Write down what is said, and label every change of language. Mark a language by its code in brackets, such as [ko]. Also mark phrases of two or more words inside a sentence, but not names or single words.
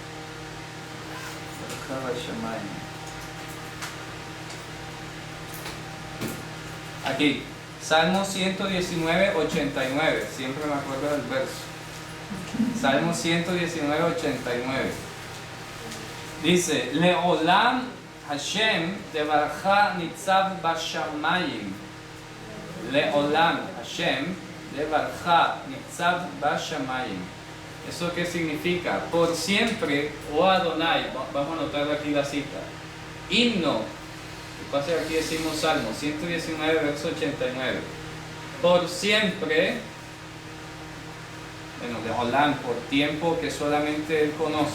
[es] Aquí, Salmo 119, 89. Siempre me acuerdo del verso. Salmo 119, 89. Dice: [he] לעולם השם דברך נצב בשמים. לעולם השם דברך נצב בשמים. [es] ¿Eso qué significa? Por siempre, oh Adonai. Vamos a anotar aquí la cita. Himno. ¿Qué pasa? Aquí decimos Salmo 119, verso 89. Por siempre, bueno, Leolam, por tiempo que solamente Él conoce.